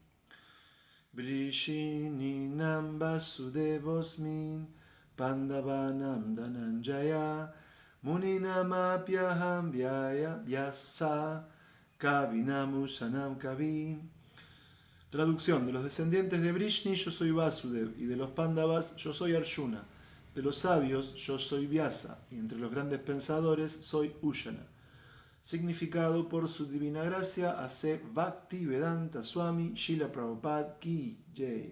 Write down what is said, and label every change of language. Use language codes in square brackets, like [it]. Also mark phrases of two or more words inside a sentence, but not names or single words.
[sa] Vrishininam Vasudevosmin Pandavanam Dhananjaya Muninam Apyaham Vyasa Kavinam Usanam Kavi. [es] Traducción: de los descendientes de Vrishni yo soy Vasudev, y de los Pandavas yo soy Arjuna. De los sabios yo soy Vyasa, y entre los grandes pensadores soy Ushana. Significado: por su divina gracia, hace Bhakti Vedanta Swami Srila Prabhupada [hi] Ki Jai.